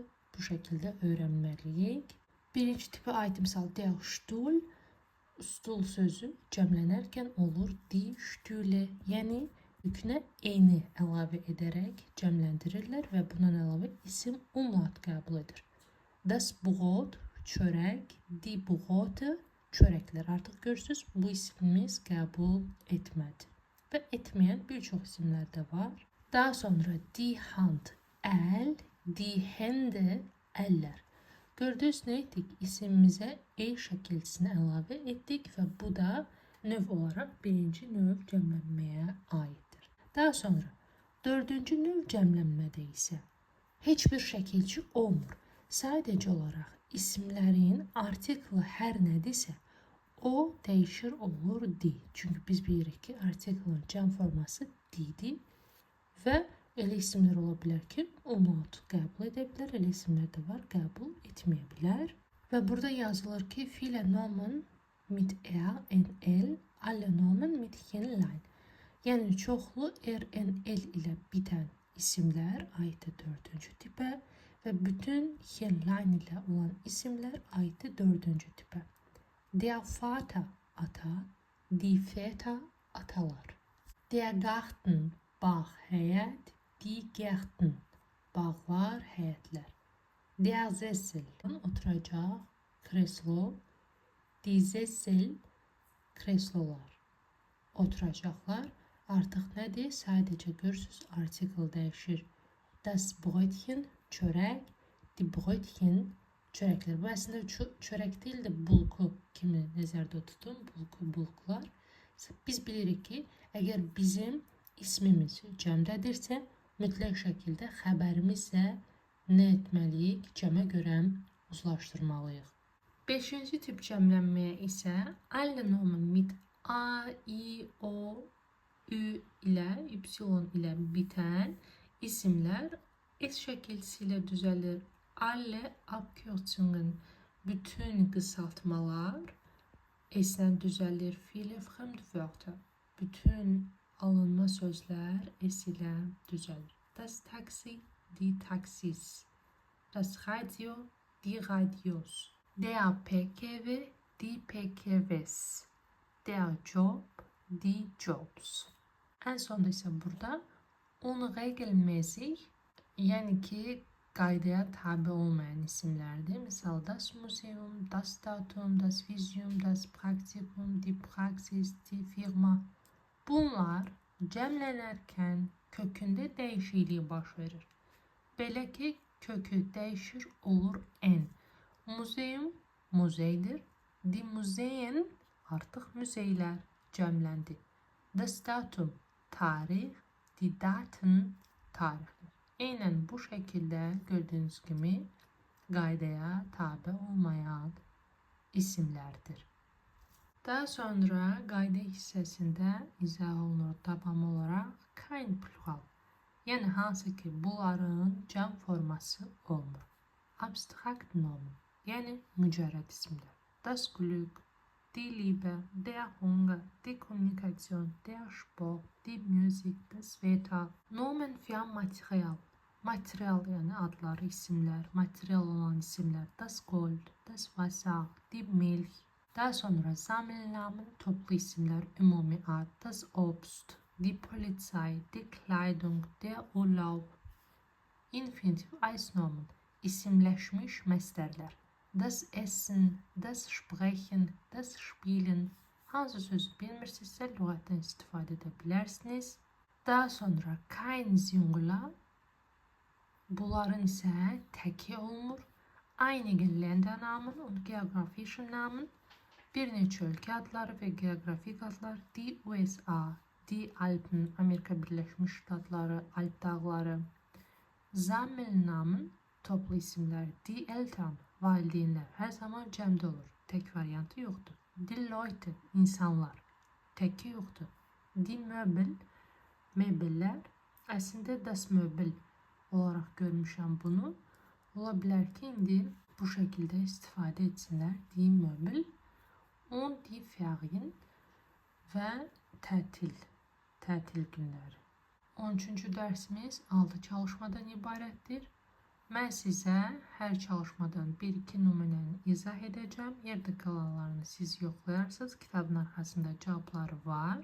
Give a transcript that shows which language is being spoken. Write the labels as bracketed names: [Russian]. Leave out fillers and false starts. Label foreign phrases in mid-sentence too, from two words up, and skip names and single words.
[Azerbaijani] Bu şəkildə öyrənməliyik. Birinci tipə aid misal, [German] der Stuhl, [Azerbaijani] stul sözü cəmlənərkən olur [German] die Stühle, [Azerbaijani] yəni yükünə eyni əlavə edərək cəmləndirirlər və bundan əlavə isim umlaut qəbul edir. [German] Das Brot, çörək, die Brote, [Azerbaijani] çörəklər. Artıq görürsünüz, bu isimimiz qəbul etmədi. Və etməyən bir çox isimlər də var. Daha sonra [German] die Hand, əl, die Hände, [Azerbaijani] əllər. Gördünüz, nə etdik? İsimimizə E şəkilçisini əlavə etdik və bu da növ olaraq birinci növ cəmlənməyə aiddir. Daha sonra dördüncü növ cəmlənmədə isə heç bir şəkilçi olmur. Sadəcə olaraq isimlərin artiklı hər nədirsə, o dəyişir olur di. Çünki biz bilirik ki, artiklın cəm forması didir. Və elə isimlər ola bilər ki, umlaut qəbul edə bilər, elə isimlər də var, qəbul etməyə bilər. Və burada yazılır ki, [German] viele Namen mit er, en, el, alle Namen mit hen, line. [Azerbaijani] Yəni, çoxlu er, en, el ilə bitən isimlər aiddir dördüncü tipə və bütün hen, line ilə olan isimlər aiddir dördüncü tipə. [German] Der Vater, ata, die Väter, atalar. Der Garten, [Azerbaijani] bağ, həyət, [German] die Gärten, [Azerbaijani] bağlar, həyətlər. [German] Der Sessel, [Azerbaijani] oturacaq, kreslo, [German] die Sessel, [Azerbaijani] kreslolar. Oturacaqlar artıq nədir? Sadəcə görürsünüz, artikl dəyişir. [German] Das Brötchen, çörək, die Brötchen, [Azerbaijani] çörəklər. Bu əslində çörək deyil də bulku kimi nəzərdə tutun, bulkular. Biz bilirik ki, əgər bizim ismimiz cəmdədirsə, mütləq şəkildə xəbərimizlə nə etməliyik? Cəmə görə uzlaşdırmalıyıq. Beşinci tip cəmlənməyə isə [German] alle Namen mit A, I, [Azerbaijani] O, Ü ilə, Y ilə bitən isimlər S şəkilçisi ilə düzəlir. [German] Alle Abkürzungen, [Azerbaijani] bütün qısaltmalar S-lə düzəlir. [German] Viele Fremdwörter, [Azerbaijani] bütün alınma sözlər S ilə düzəlir. [German] Das Taxi, die Taxis. Das Radio, die Radios. Der PKW, die PKWs. Der Job, die Jobs. [Azerbaijani] Ən sonda isə burada unregelmäßig, yəni ki, qaydaya tabi olmayan isimlərdir. Misal, [German] das Museum, das Datum, das Visum, das Praktikum, die Praxis, die Firma. [Azerbaijani] Bunlar cəmlənərkən kökündə dəyişiklik baş verir. Belə ki, kökü dəyişir olur en. Muzeum, muzeydir. [German] Die Museen, [Azerbaijani] artıq müzeylər cəmləndi. [German] Das Datum, tarix. Die Daten, [Azerbaijani] tarixlər. Eynən bu şəkildə gördüyünüz kimi qaydaya tabi olmayan isimlərdir. Daha sonra qayda hissəsində izah olunur davam olaraq [German] kein plural. [Azerbaijani] Yəni hansı ki bunların cəm forması olmur. [German] Abstrakt Namen, [Azerbaijani] yəni mücərrəd isimlər. [German] Das Glück, die Liebe, der Hunger, die Kommunikation, der Sport, die Musik, das Wetter. Nomen für Material. [Azerbaijani] Material yəni adları, isimlər, material olan isimlər. [German] Das Gold, das Wasser, die Milch, [Azerbaijani] Daha sonra Sammelnamen toplu isimler, ümumi ad, [German] das Obst, die Polizei, die Kleidung, der Urlaub. Infinitiv Eisnomen, [Azerbaijani] isimleşmiş məstərlər. [German] Das Essen, das Sprechen, das Spielen. [Azerbaijani] Hansı sözü bilmirsinizsə lüğətdən istifadə edə bilərsiniz. Daha sonra [German] kein Singular, [Azerbaijani] bunların isə təki olmur. [German] Einige Ländernamen und geografische Namen, [Azerbaijani] bir neçə ölkə adları və geografik adlar, [German] die USA, die Alpen, [Azerbaijani] Amerika Birləşmiş Ştatları, Alp dağları. Sammelnamen, toplu isimlər, [German] die Eltern, [Azerbaijani] valideynlər, hər zaman cəmdə olur, tək variantı yoxdur. [German] Die Leute, [Azerbaijani] insanlar, təki yoxdur. [German] Die Möbel, [Azerbaijani] mebellər, əslində [German] das Möbel [Azerbaijani] olaraq görmüşəm bunu. Ola bilər ki, indi bu şəkildə istifadə etsinlər. [German] Die Möbel, und die Ferien [Azerbaijani] və tətil günləri. 13-cü dərsimiz 6 çalışmadan ibarətdir. Mən sizə hər çalışmadan 1-2 nümunəni izah edəcəm. Yerdə qalanlarını siz yoxlayarsınız. Kitabın arxasında cavabları var.